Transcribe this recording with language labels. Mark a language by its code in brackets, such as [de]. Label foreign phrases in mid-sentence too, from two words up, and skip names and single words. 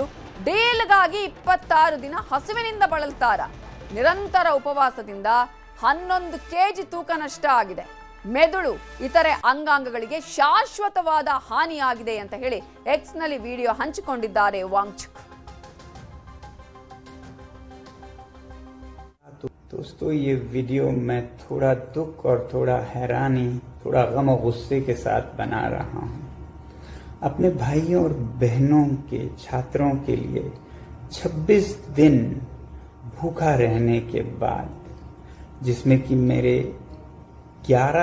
[kn] ಡೀಲ್ಗಾಗಿ 26 ದಿನ ಹಸುವಿನಿಂದ ಬಳಲ್ತಾರ. ನಿರಂತರ ಉಪವಾಸದಿಂದ 11 ಕೆಜಿ ತೂಕ ನಷ್ಟ ಆಗಿದೆ. ಮೆದುಳು ಇತರೆ ಅಂಗಾಂಗಗಳಿಗೆ ಶಾಶ್ವತವಾದ ಹಾನಿಯಾಗಿದೆ ಅಂತ ಹೇಳಿ ಎಕ್ಸ್ ನಲ್ಲಿ ವಿಡಿಯೋ ಹಂಚಿಕೊಂಡಿದ್ದಾರೆ ವಾಂಗ್ಚುಕ್. [hi] दोस्तों, ये वीडियो मैं थोड़ा दुख और थोड़ा हैरानी, थोड़ा गम और गुस्से के साथ बना रहा हूँ। अपने भाइयों और बहनों के छात्रों के लिए 26 दिन भूखा रहने के बाद, जिसमें कि मेरे 11